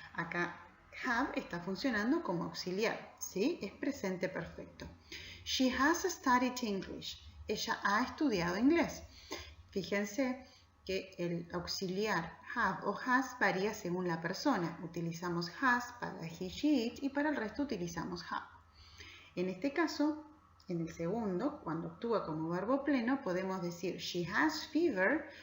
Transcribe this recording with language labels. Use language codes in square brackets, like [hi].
[es] Acá have está funcionando como auxiliar, ¿sí? Es presente perfecto. [en] She has studied English. [es] Ella ha estudiado inglés. Fíjense que el auxiliar have o has varía según la persona. Utilizamos has para he, she, it y para el resto utilizamos have. En este caso, en el segundo, cuando actúa como verbo pleno, podemos decir [en] she has fever.